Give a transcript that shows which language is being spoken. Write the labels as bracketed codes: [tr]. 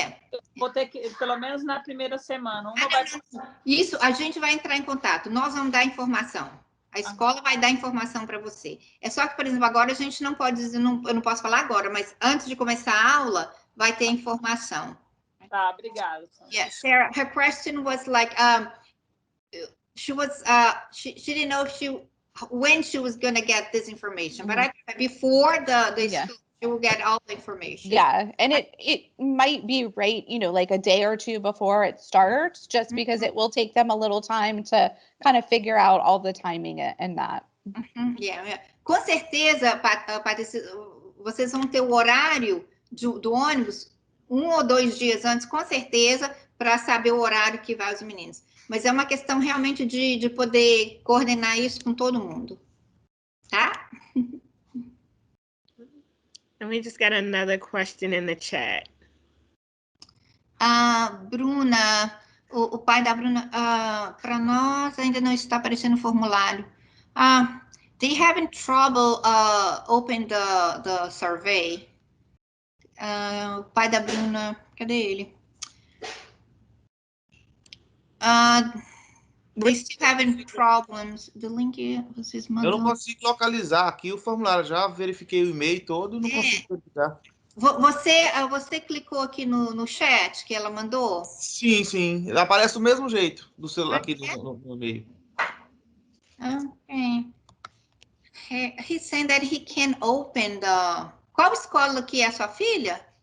[pt] Eu vou ter que, pelo menos na primeira semana. Isso, a gente vai entrar em contato, nós vamos dar informação. A escola vai dar informação para você. É só que, por exemplo, agora a gente não pode dizer, eu não posso falar agora, mas antes de começar a aula, vai ter informação. Tá, obrigada. [en] Yeah, Sarah, her question was like, she didn't know when she was going to get this information, but before the school, she will get all the information. Yeah, and it might be right, like a day or two before it starts, just because it will take them a little time to kind of figure out all the timing and that. Yeah. [pt] Com certeza, Patrícia, vocês vão ter o horário do ônibus 1 ou 2 dias antes, com certeza, para saber o horário que vai os meninos. Mas é uma questão realmente de poder coordenar isso com todo mundo. Tá? [en] And we just got another question in the chat. [pt] Bruna, o pai da Bruna, para nós ainda não está aparecendo o formulário. [en] They having trouble open the survey. [pt] O pai da Bruna, cadê ele? [en] They still having problems. The link [pt] vocês mandam. Eu não consigo localizar aqui o formulário. Já verifiquei o e-mail todo, não consigo verificar. Você clicou aqui no chat que ela mandou? Sim. Aparece do mesmo jeito do celular aqui no e-mail. [en] Okay. He's saying that he can open the... [pt] Qual escola que é a sua filha?